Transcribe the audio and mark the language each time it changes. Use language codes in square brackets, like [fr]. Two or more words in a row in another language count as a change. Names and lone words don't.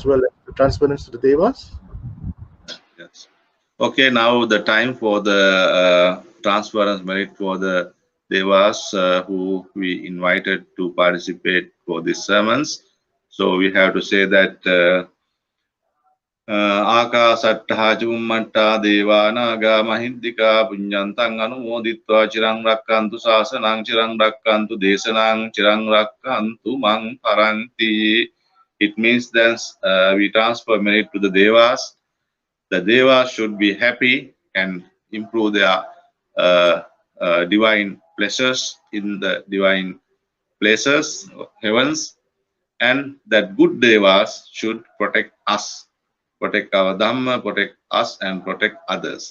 [en] as well as the transference to the Devas? Yes. Okay, now the time for the transference merit for the Devas who we invited to participate for these sermons. So we have to say that [pi] Akasattha Chummatta Devanaga Mahindika Punyantang Anumoditva Chirang Rakkantu Sasanang Chirang Rakkantu Desanang Chirang Rakkantu Mang Paranti. [en] It means that we transfer merit to the Devas. The Devas should be happy and improve their divine pleasures in the divine places, heavens, and that good devas should protect us, protect our Dhamma, protect us, and protect others.